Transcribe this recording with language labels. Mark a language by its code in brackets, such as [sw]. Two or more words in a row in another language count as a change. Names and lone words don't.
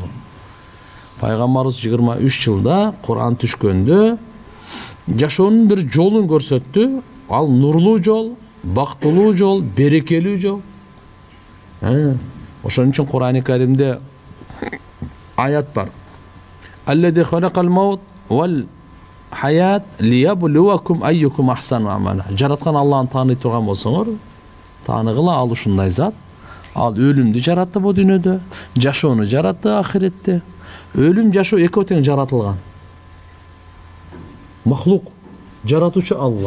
[ky] Пайгамбарыбыз 23 жылда Куран түшкөндө жашоонун бир жолун көрсөттү. Ал нурлуу жол, бактылуу жол, берекелүү жол. Ошон үчүн Курани Каримде аят бар. [ar] الذي خلق الموت والحياة ليبلوكم أيكم أحسن عملا. [ky] Жараткан Аллахны тааный турган болсоңор, тааныгыла, ал ушундай зат. Ал өлүмдү жаратты бу дүйнөдө, жашоону жаратты ахиретте. Өлүм, жашоо экөө тең жаратылган. Махлук, жаратуучу Алла.